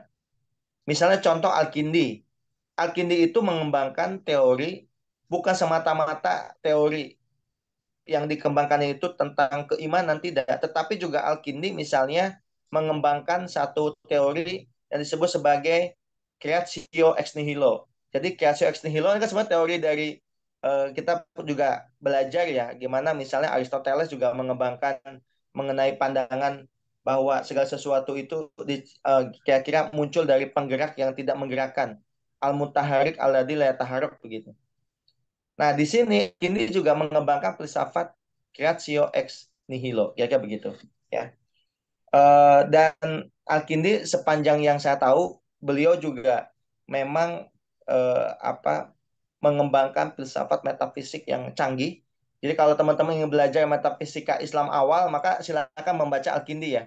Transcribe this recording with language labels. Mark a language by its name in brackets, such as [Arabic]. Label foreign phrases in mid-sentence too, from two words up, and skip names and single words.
[Indonesian] Misalnya contoh Al-Kindi. Al-Kindi itu mengembangkan teori bukan semata-mata teori yang dikembangkan itu tentang keimanan tidak, tetapi juga Al-Kindi misalnya mengembangkan satu teori yang disebut sebagai [Latin] creatio ex nihilo. [Indonesian] Jadi [Latin] creatio ex nihilo [Indonesian] kan sebenarnya teori dari kita juga belajar ya gimana misalnya Aristoteles juga mengembangkan mengenai pandangan bahwa segala sesuatu itu kira-kira muncul dari penggerak yang tidak menggerakkan. [Arabic] المتحرك الذي لا يتحرك begitu. [Indonesian] Nah, di sini Kindi juga mengembangkan filsafat [Latin] creatio ex nihilo, [Indonesian] kira-kira begitu. Ya. Dan Al-Kindi sepanjang yang saya tahu, beliau juga memang apa mengembangkan filsafat metafisik yang canggih. Jadi kalau teman-teman ingin belajar metafisika Islam awal, maka silakan membaca Al-Kindi ya.